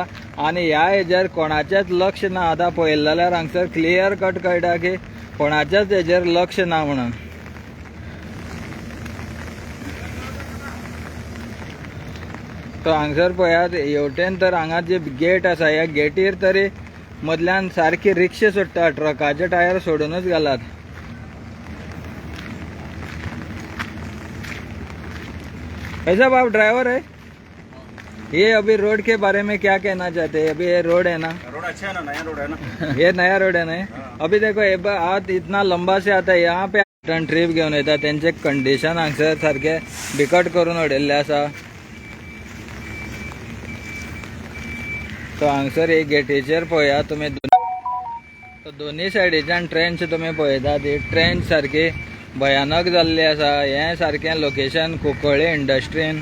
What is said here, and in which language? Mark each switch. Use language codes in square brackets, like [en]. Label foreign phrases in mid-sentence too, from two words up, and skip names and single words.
[kok] आनी ह्या हेजेर कोणाचेच लक्ष ना. आतां पळयलें जाल्यार हांगसर क्लियर कट कळटा की कोणाचेच हेजेर लक्ष ना म्हणून. तो हांगसर पळयात हेवटेन तर हांगा जी गेट आसा ह्या गेटीर तरी मदल्यान सारकी रिक्षा सुट्टा. ट्रकाचे टायर सोडूनच घालात. [hi] ऐसा आप ड्राइवर है, ये अभी रोड के बारे में क्या कहना चाहते हैं? अभी ये रोड है ना, रोड अच्छा है ना, नया रोड है ना. ये नया रोड है ना. अभी देखो आज इतना लंबा से आता है यहाँ पे [en] turn trip [kok] घेऊन येतात त्यांचे कंडिशन हांगसर सारखे बिकट करून उडयल्ले आसा. तो हांगसर एक गेटीचेर पळया तुम्ही दोन्ही सायडीच्यान ट्रेंच तुम्ही पळयतात. ही ट्रेंच सारखी भयानक जाल्ली आसा. हें सारकें लोकेशन कुंकळे इंडस्ट्रीन.